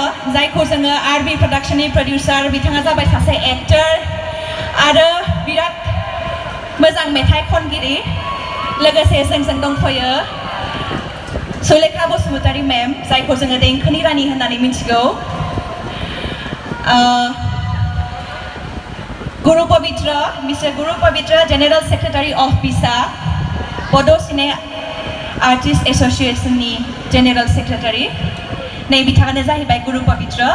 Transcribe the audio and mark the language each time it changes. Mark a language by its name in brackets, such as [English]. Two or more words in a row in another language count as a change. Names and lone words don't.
[Bodo] जायखौ जोङो आरबि प्रडाक्शननि प्रडिउसार बिथाङा जाबाय सासे एक्टर आरो बिराद मोजां मेथाइ खनगिरि लोगोसे जोंजों दंफायो सुलेखा बसुमतारी मेम जायखौ जोङो देंखोनि रानि होननानै मिथिगौ Guru Pavitra, Mr. [English] Guru Pavitra, General Secretary of BISA, Bodo Cine Artist Association ni General Secretary. [Bodo] Nei bitangane जाहैबाय Guru Pavitra.